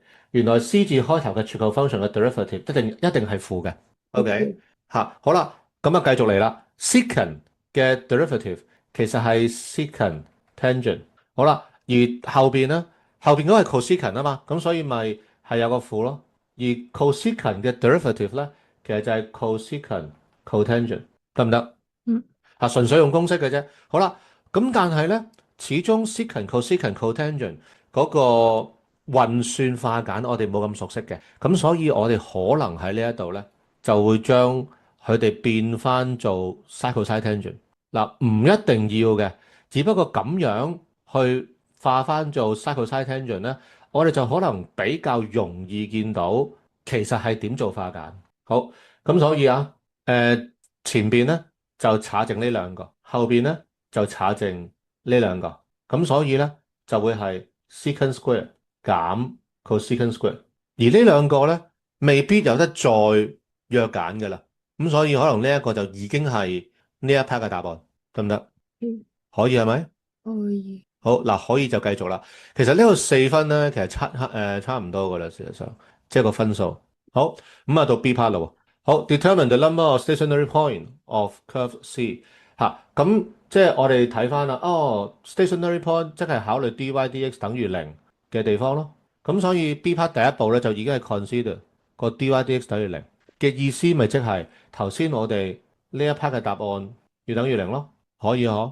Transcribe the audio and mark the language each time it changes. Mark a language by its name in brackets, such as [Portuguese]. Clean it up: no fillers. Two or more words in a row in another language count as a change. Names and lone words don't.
[Cantonese] 原來 C 字開頭嘅 [English] trickle function [Cantonese] 嘅 derivative 一定係負嘅。OK，，OK，嚇，好啦，咁繼續嚟啦。secant 嘅 derivative 其實係 [English] secant tangent。 [Cantonese] 好啦，而後邊嗰個係 cosecant 啊嘛，咁所以咪係有個負咯。而 cosecant 嘅 derivative 咧，其實就係 [English] cosecant cotangent， [Cantonese] 得唔得？嗯純粹用公式嘅啫。好啦，咁但係咧，始終 [English] secant cosecant cotangent [Cantonese] 嗰個運算化簡，我哋冇咁熟悉嘅，咁所以我哋可能喺呢一度咧，就會將佢哋變翻做 [English] sin cosine tangent。 [Cantonese] 嗱，唔一定要嘅，只不過咁樣去化翻做 [English] sin cosine tangent [Cantonese] 咧，我哋就可能比較容易見到其實係點做化簡。好，咁所以前邊咧就查剩呢兩個，後邊咧就查剩呢兩個，咁所以咧就會係 [English] secant square [Cantonese] 減 cosecant square，而呢兩個咧未必有得再約揀嘅啦，咁所以可能呢一個就已經係呢一 part 嘅答案，得唔得？嗯，可以係咪？可以。好嗱，可以就繼續啦。其實呢個4分咧，其實差唔多噶啦，事實上即係個分數。好，咁到 [English] B part [Cantonese] 啦喎。好 ， [English] determine the number of stationary point of curve C [Cantonese] 嚇，咁即係我哋睇翻啦。哦， [English] stationary point [Cantonese] 即係考慮 dy/dx 等於零嘅地方咯。咁所以 [English] B part [Cantonese] 第一步咧就已經係 consider 個 dy/dx 等於零嘅意思，咪即係頭先我哋呢一 part 嘅答案要等於零咯。可以嗬？